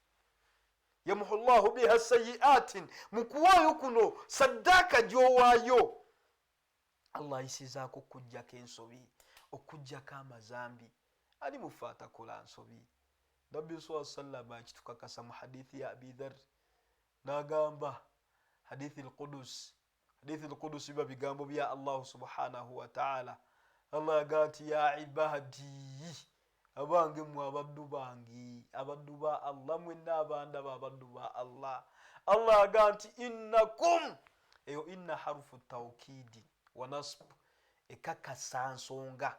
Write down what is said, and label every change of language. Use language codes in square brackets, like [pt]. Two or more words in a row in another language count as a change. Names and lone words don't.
[ar] يمحو الله بها سيئات. [lg] mu kuwaayo kuno saddaaka gy'owaayo Allah ayisizaako okuggyako ensobi okuggyako amazambi. Ali mufa atakola nsobi. Nabbi sallallahu akitukakasa mu hadithi ya Abi Dharr n'agamba [ar] الحديث القدسي [lg] biba bigambo bya Allah [ar] سبحانه وتعالى. [lg] Allah agamba nti [ar] يا عبادي [lg] abange mu abaddu bange abaddu ba Allah mwenna abandaba abaddu ba Allah. Allah agamba nti innakum eyo [ar] إن حرف توكيد ونصب [lg] ekakasa nsonga.